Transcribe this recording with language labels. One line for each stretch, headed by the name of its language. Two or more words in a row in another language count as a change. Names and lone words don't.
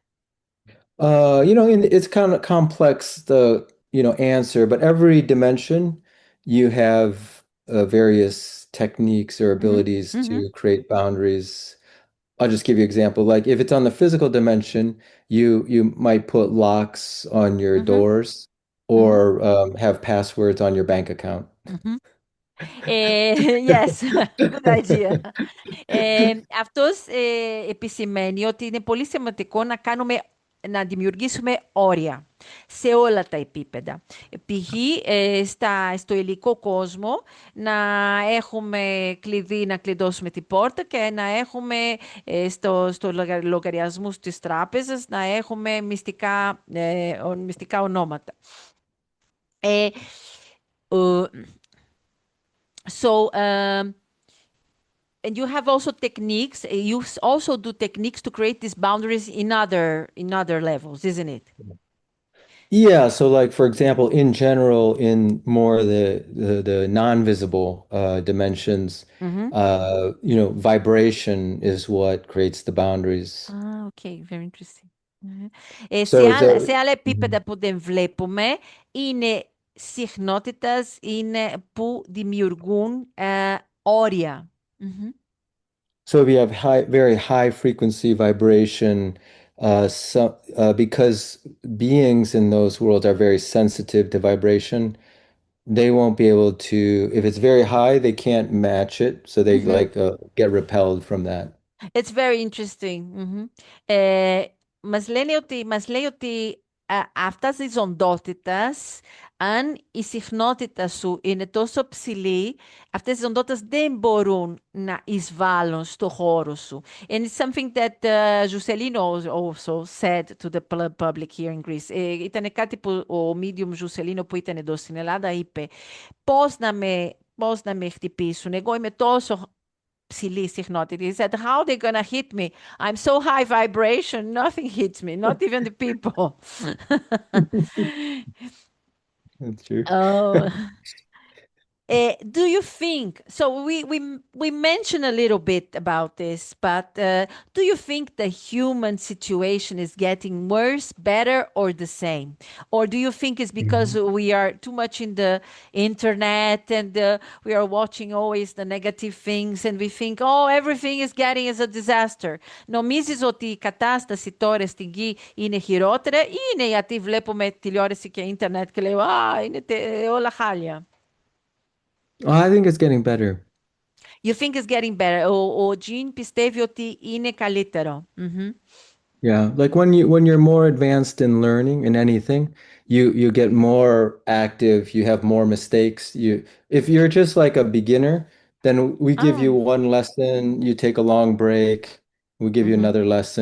English: It's kind of complex, the answer, but every dimension you have various techniques or abilities to create boundaries. I'll just give you an example. Like if it's on the physical dimension, you might put locks on your doors or have passwords on your bank account. Yes, good idea.
Greek: Αυτός επισημαίνει ότι είναι πολύ σημαντικό να κάνουμε να δημιουργήσουμε όρια σε όλα τα επίπεδα. Π.χ. Στο υλικό κόσμο να έχουμε κλειδί να κλειδώσουμε την πόρτα και να έχουμε στο λογαριασμούς της τράπεζας να έχουμε μυστικά ονόματα.
English: And you have also techniques. You also do techniques to create these boundaries in other levels, isn't it? Yeah, so like for example, in general, in more the non-visible dimensions, vibration is what creates the boundaries. Okay, very interesting.
Greek: Σε άλλα επίπεδα που δεν βλέπουμε, είναι συχνότητας, είναι που δημιουργούν όρια.
English: So if you have very high frequency vibration, because beings in those worlds are very sensitive to vibration, they won't be able to, if it's very high, they can't match it, so they get repelled from that. It's very interesting.
Greek: Μας λέει ότι αυτά της οντότητας, αν η συχνότητα σου είναι τόσο ψηλή, αυτές τις οντότητες δεν μπορούν να εισβάλλουν στο χώρο σου.
English: And it's something that Juscelino also said to the public here in Greece.
Greek: Ήταν κάτι που ο medium Juscelino που ήταν εδώ στην Ελλάδα είπε, πώς να με χτυπήσουν, εγώ είμαι τόσο ψηλή συχνότητα.
English: He said, how are they gonna hit me? I'm so high vibration, nothing hits me, not even the people. That's true. Do you think, so we mentioned a little bit about this, but do you think the human situation is getting worse, better, or the same? Or do you think it's because we are too much in the internet and we are watching always the negative things and we think, oh, everything is getting as a disaster?
Greek: Νομίζεις ότι η κατάσταση τώρα στην γη είναι χειρότερα ή είναι γιατί βλέπουμε τηλεόραση και ίντερνετ και λέω, είναι όλα χάλια?
English: I think it's getting better. You think it's getting better.
Greek: Ο Jean πιστεύει ότι είναι καλύτερο.
English: Yeah, like when you're more advanced in learning in anything, you get more active, you have more mistakes. If you're just like a beginner, then we give you one lesson, you take a long break, we give you another lesson.